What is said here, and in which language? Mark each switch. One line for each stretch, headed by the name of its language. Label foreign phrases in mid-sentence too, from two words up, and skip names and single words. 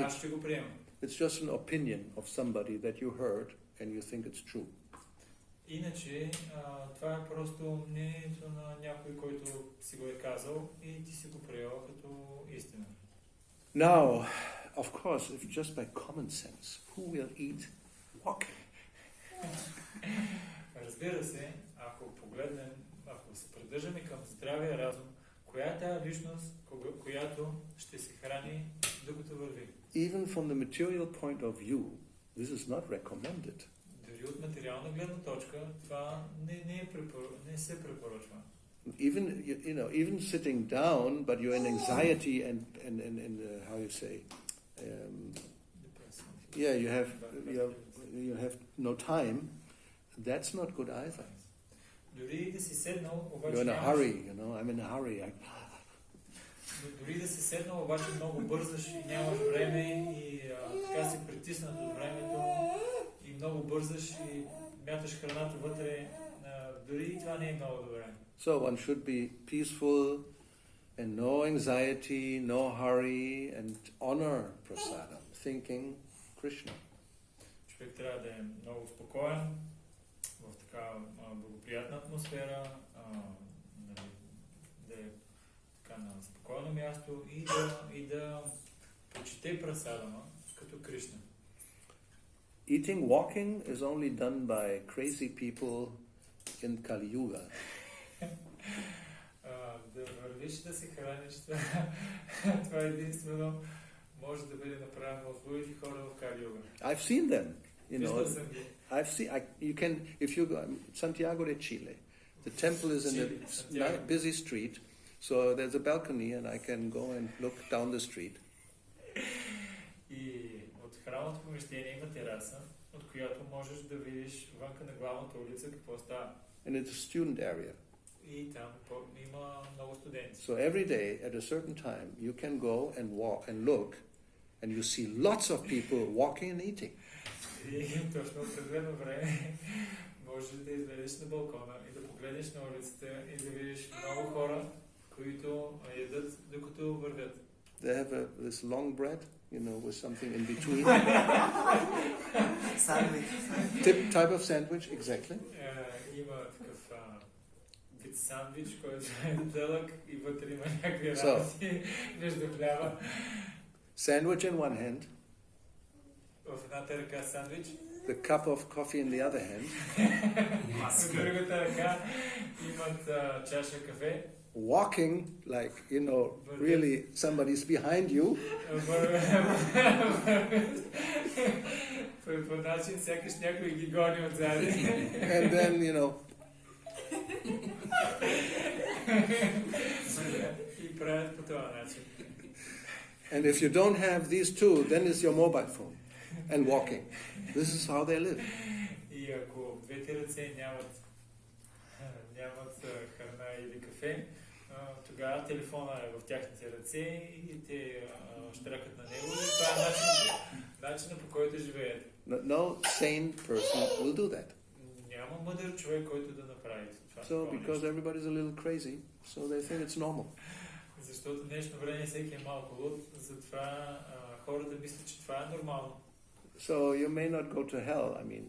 Bulgarian: аз ще го приема.
English: it's just an opinion of somebody that you heard and you think it's true.
Bulgarian: Иначе, това е просто мнението на някой, който си го е казал и ти си го приела като истина.
English: Now, of course, if just by common sense, who will eat walking?
Bulgarian: Разбира се, ако погледнем, ако се придържаме към здравия разум, коя е тази личност, която ще се храни докато върви?
English: Even from the material point of view, this is not recommended.
Bulgarian: Дори от материална гледна точка, това не се препоръчва.
English: Even sitting down, but you're in anxiety and how you say, you have no time. That's not good either.
Bulgarian: Дори да си седнал, обаче
English: You're in a hurry, I'm in a hurry.
Bulgarian: Дори да си седнал, обаче много бързаш и нямаш време и така си притиснат от времето и много бързаш и мяташ храната вътре, дори и това не е много добре.
English: So one should be peaceful and no anxiety, no hurry, and honor prasadam. thinking Krishna.
Bulgarian: Човек трябва да е много спокоен, в така благоприятна атмосфера, нали, да е така на спокойно място и да почете прасадама като Кришна.
English: Eating, walking is only done by crazy people in Kali Yuga.
Bulgarian: Да вървиш да се храниш, това единствено може да бъде направено от лудите хора в Кали Юга.
English: I've seen them, you know.
Bulgarian: Виждал съм ги.
English: You can, if you go, Santiago de Chile, the temple is in a busy street, so there's a balcony and I can go and look down the street.
Bulgarian: И от храмното помещение има тераса, от която можеш да видиш вънка на главната улица какво става.
English: And it's a student area.
Bulgarian: И там има много студенти.
English: So every day at a certain time you can go and walk and look and you see lots of people walking and eating.
Bulgarian: И точно определено време можеш да излезеш на балкона и да погледнеш на улицата и да видиш много хора, които ядат докато вървят.
English: They have this long bread, you know, with something in between. Sandwich. Type of sandwich, exactly.
Bulgarian: Има такъв вид сандвич, който е дълъг и вътре има някакви
English: So.
Bulgarian: работи между хляба.
English: Sandwich in one hand,
Bulgarian: В едната ръка сандвич,
English: the cup of coffee in the other hand,
Bulgarian: в другата ръка имат чаша кафе.
English: walking like, you know, really somebody's behind you.
Bulgarian: По начин сякаш някой ги гони отзади.
English: And then, you know,
Bulgarian: И правят по този начин.
English: and if you don't have these two, then it's your mobile phone and walking. This is how they live.
Bulgarian: И ако двете ръце нямат храна или кафе, тогава телефона е в тяхните ръце и те щракат на него и това е начинът по който живеят.
English: No sane person will do that.
Bulgarian: Няма мъдър човек, който да направи това.
English: So because everybody's a little crazy, so they think it's normal.
Bulgarian: Защото в днешно време всеки е малко луд, затова хората мислят, че това е нормално.
English: So you may not go to hell, I mean,